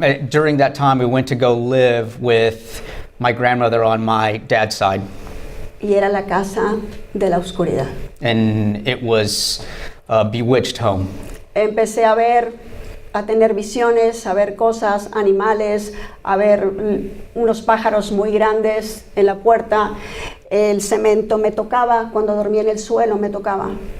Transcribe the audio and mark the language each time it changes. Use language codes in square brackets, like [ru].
[en] During that time, we went to go live with my grandmother on my dad's side, [es] Y era la casa de la oscuridad. [en] and it was a bewitched home. [es] Empecé a tener visiones, a ver cosas, animales, a ver unos pájaros muy grandes en la puerta. El cemento me tocaba, cuando dormía en el suelo me tocaba.